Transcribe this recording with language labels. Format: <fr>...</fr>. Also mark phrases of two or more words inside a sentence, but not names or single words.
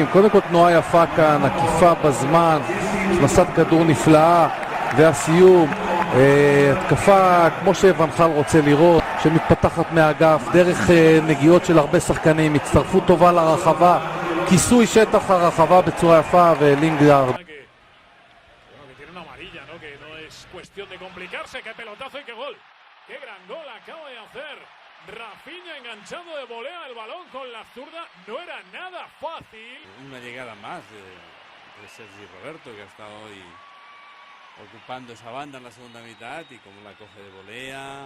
<he>קודם כל תנועה יפה כאן, עקיפה בזמן, הכנסת כדור נפלאה, והסיום התקפה כמו שונחל רוצה לראות, שמתפתחת מהאגף דרך נגיעות של הרבה שחקנים, הצטרפות טובה לרחבה, כיסוי שטח הרחבה בצורה יפה, ולינגארד</he> <es>Rafinha enganchando de volea el balón con la zurda, no era nada fácil. Una llegada más de Sergi Roberto, que ha estado hoy ocupando esa banda en la segunda mitad, y como la coge de volea.</es>